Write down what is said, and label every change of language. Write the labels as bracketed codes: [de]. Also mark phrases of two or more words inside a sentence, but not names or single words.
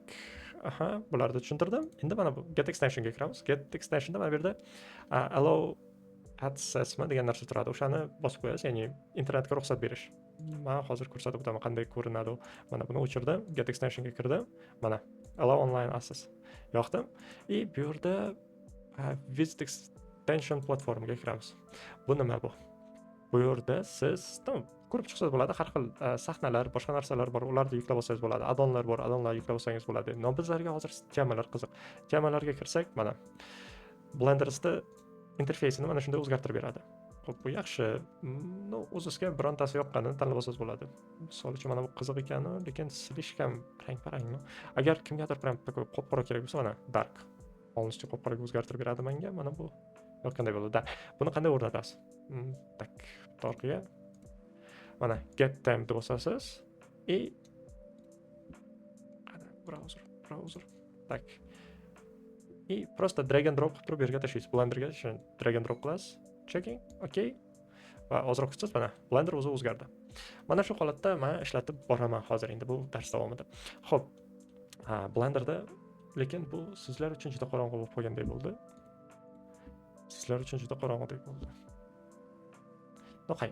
[uz] Aha, bularni tushuntirdim. Endi mana bu Get Extensionga kiramiz. Get Extensionda mana bu yerda [en] allow access [uz] degan narsa turadi. O'shani bosib qo'yasiz, ya'ni internetga ruxsat berish. Men hozir ko'rsatib o'taman qanday ko'rinadi. Mana buni o'chirdim, Get Extensionga kirdim. Mana [en] allow online access [uz] yoqdim. Bu yerda [en] visit extension [uz] platformaga kiramiz. Bu nima bu? Bu yerda siz ko'rib chiqsangiz bo'ladi, har xil sahnalar, boshqa narsalar bor, ularni yuklab olsangiz bo'ladi. Addonlar bor, addonlar yuklab olsangiz bo'ladi. No, bizlarga hozir temalar qiziq. Temalarga kirsak, mana Blender'da interfeysini mana shunday o'zgartirib beradi. Xo'p, bu yaxshi. No, o'zingizga birontasi yoqqanini tanlab olsangiz bo'ladi. Misol uchun mana bu qiziq ekani, lekin slishkam rang-parangmi? Agar kimgadir [ru] prям такой [uz] qop-qora kerak bo'lsa, mana dark. Полностью qop-qoraga o'zgartirib beradi menga. Mana bu yoqqanday bo'ladi. Buni qanday o'rnatasiz? Tak, orqaga. Mana [en] get time [uz] deb bosasiz. Browser. Tak. Просто [en] drag and drop [uz] qilib turib yerga tashlaysiz. Blenderga [en] drag and drop [uz] qilasiz. Checking. Okay. Va ozroq kutsangiz, mana Blender o'zi o'zgardi. Mana shu holatda men ishlatib boraman hozir endi bu dars davomida. Xo'p. Blenderda lekin bu sizlar uchun juda qorong'u bo'lib qolganday bo'ldi. No'qay.